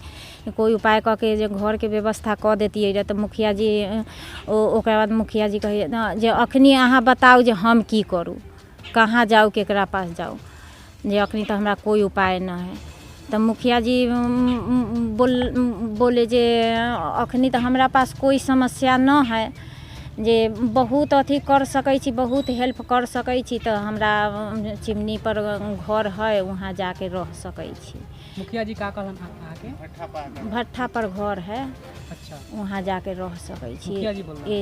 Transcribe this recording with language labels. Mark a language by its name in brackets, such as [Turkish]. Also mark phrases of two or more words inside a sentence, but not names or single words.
[Maithili] कोई उपाय करके जे घर के व्यवस्था कर देती है तो मुखिया जी ओकरा बाद मुखिया जी कहे जे अखनी अहाँ बताओ जे हम की करूँ, कहाँ जाऊँ, केकरा पास जाऊँ, जे अखनी तो हमरा कोई उपाय न है। तो मुखिया जी बोले जे अखनी तो हमरा पास कोई समस्या न है, जे बहुत अथी कर सकै छी, बहुत हेल्प कर सकै छी। तो हमरा चिमनी पर घर है, वहाँ जाके रह सकै छी। मुखिया जी का कहलन आके? भट्ठा पर घर है। अच्छा, वहाँ जाके रह सकै छी। मुखिया जी बोललन